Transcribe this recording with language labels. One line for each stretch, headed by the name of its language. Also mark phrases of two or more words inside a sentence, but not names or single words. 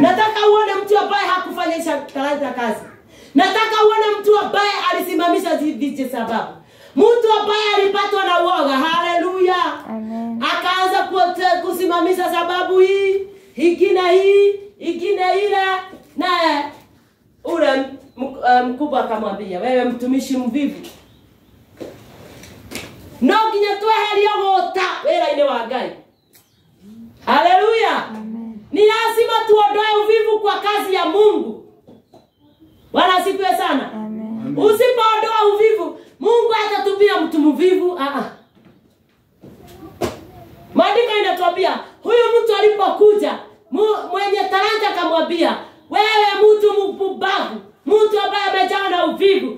Swahili: Nataka uone mtu ambaye hakufanyisha talanta kazi. Nataka uone mtu ambaye alisimamisha vitu sababu. Mtu ambaye alipatwa na uoga. Haleluya. Amen. Akaanza kusimamisha sababu hii, ingine ile, na ule mkubwa akamwambia, "Wewe mtumishi mvivu.
Kikuyu: No ginya tweherio gota wera-inĩ wa Ngai."
Swahili: Haleluya. Ni lazima tuondoe uvivu kwa kazi ya Mungu. Bwana asifiwe sana. Usipoondoa uvivu, Mungu hatatupia mtu mvivu. Maandiko inatuambia huyu mtu alipokuja, mwenye talanta akamwambia, "Wewe mtu mpumbavu, mtu ambaye amejawa na uvivu."